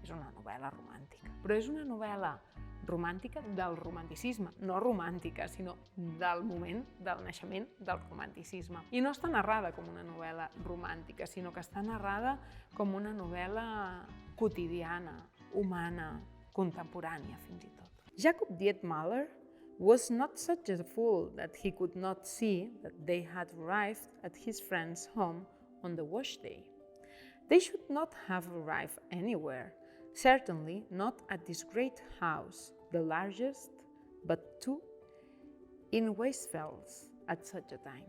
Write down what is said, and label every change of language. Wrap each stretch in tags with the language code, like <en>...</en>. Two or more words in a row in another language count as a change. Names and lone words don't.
<ca>És una novel·la romàntica, però és una novel·la romàntica del romanticisme, no romàntica, sinó del moment del naixement del romanticisme. I no està narrada com una novel·la romàntica, sinó que està narrada com una novel·la quotidiana, humana, contemporània fins i tot.</ca> <en>Jacob Dietmüller was not such a fool that he could not see that they had arrived at his friend's home on the wash day. They should not have arrived anywhere, certainly not at this great house, the largest but two in Weisfels at such a time.</en>